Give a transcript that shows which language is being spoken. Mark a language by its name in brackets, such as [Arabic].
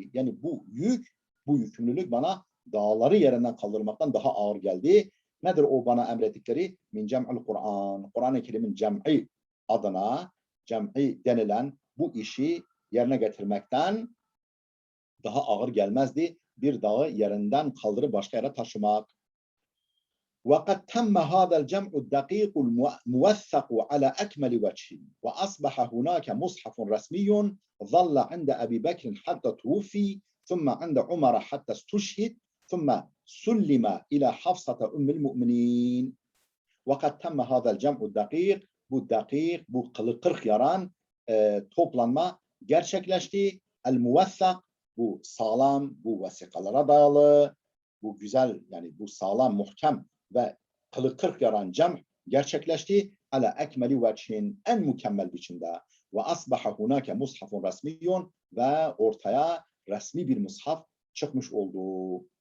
[Turkish] Yani bu yükümlülük bana dağları yerinden kaldırmaktan daha ağır geldi. Nedir o bana emrettikleri? [Arabic] Min cem'il Kur'an. [Turkish] Kur'an-ı Kerim'in cem'i adına cem'i denilen bu işi yerine getirmekten daha ağır gelmezdi. Bir dağı yerinden kaldırıp başka yere taşımak. [Arabic] وَقَدْ تَمَّ هَذَا الْجَمْعُ الدَّقِيقُ الْمُوَثَّقُ عَلَى أَكْمَلِ وَجْهٍ وَأَصْبَحَ هُنَاكَ مُصْحَفٌ رَسْمِيٌّ ظَلَّ عِنْدَ أَبِي بَكْرٍ حَتَّى تُوفِّي ثُمَّ عِنْدَ عُمَرَ حَتَّى اسْتُشْهِدَ ثُمَّ سُلِّمَ إِلَى حَفْصَةَ أُمِّ الْمُؤْمِنِينَ وَقَدْ تَمَّ هَذَا الْجَمْعُ الدَّقِيقُ [Turkish] bu kılı kırk yaran toplanma gerçekleşti. El-muvessak bu sağlam, bu vesikalara dayalı, bu güzel yani bu sağlam, muhkem ve kılı kırk yaran cem gerçekleşti. [Arabic] Ala ekmeli veçhin [Turkish] en mükemmel biçimde. [Arabic] Ve asbaha hunake mushafun resmiyyun [Turkish] ve ortaya resmi bir mushaf çıkmış oldu.